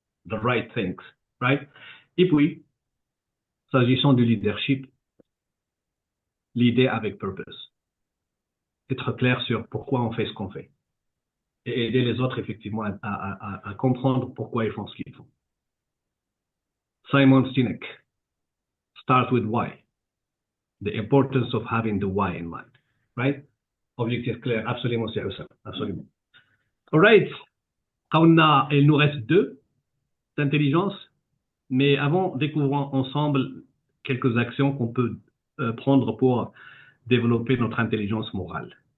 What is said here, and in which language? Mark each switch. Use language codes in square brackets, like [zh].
[en] the right things, right? [fr] Et puis, s'agissant du leadership, l'idée avec purpose. Être clair sur pourquoi on fait ce qu'on fait. Et aider les autres, effectivement, à comprendre pourquoi ils font ce qu'ils font. [en] Simon Sinek, start with why. The importance of having the why in mind, right? [fr] Objectif clair, absolument, c'est ça, absolument. [en] All right. [fr] Il nous reste 2 d'intelligence, mais avant, découvrons ensemble quelques actions qu'on peut prendre pour développer notre intelligence morale.